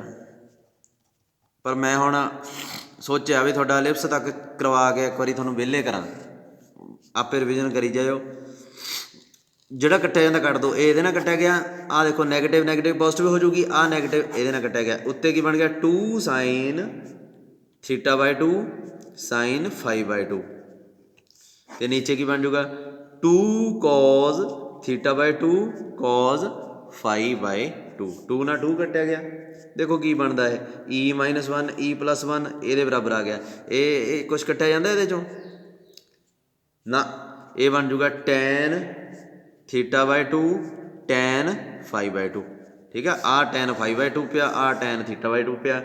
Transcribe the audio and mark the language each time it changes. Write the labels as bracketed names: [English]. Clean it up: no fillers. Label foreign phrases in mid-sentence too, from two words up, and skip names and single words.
[Punjabi] ਪਰ ਮੈਂ ਹੁਣ ਸੋਚਿਆ ਵੀ ਤੁਹਾਡਾ ਲਿਪਸ ਤੱਕ ਕਰਵਾ ਕੇ ਇੱਕ ਵਾਰੀ ਤੁਹਾਨੂੰ ਵਿਹਲੇ ਕਰਾਂ, ਆਪੇ ਰਿਵੀਜ਼ਨ ਕਰੀ ਜਾਇਓ। ਜਿਹੜਾ ਕੱਟਿਆ ਜਾਂਦਾ ਕੱਟ ਦਿਓ। ਇਹ ਇਹਦੇ ਨਾਲ ਕੱਟਿਆ ਗਿਆ, ਆਹ ਦੇਖੋ [English] negative positive [Punjabi] ਹੋ ਜੂਗੀ, ਆਹ ਨੈਗੇਟਿਵ ਇਹਦੇ ਨਾਲ ਕੱਟਿਆ ਗਿਆ। ਉੱਤੇ ਕੀ ਬਣ ਗਿਆ, 2 sin θ/2 sin 5/2, ਅਤੇ ਨੀਚੇ ਕੀ ਬਣ ਜੂਗਾ, 2 cos θ/2 cos 5/2। 2 ਨਾਲ 2 ਕੱਟਿਆ ਗਿਆ। ਦੇਖੋ ਕੀ ਬਣਦਾ ਹੈ, e-1 e+1 ਇਹਦੇ ਬਰਾਬਰ ਆ ਗਿਆ। ਇਹ ਕੁਛ ਕੱਟਿਆ ਜਾਂਦਾ ਇਹਦੇ 'ਚੋਂ ਨਾ, ਇਹ ਬਣ ਜੂਗਾ tan θ/2 tan 5/2। ਠੀਕ ਆ, ਆਹ tan 5/2 ਪਿਆ, ਆਹ tan θ/2 ਪਿਆ।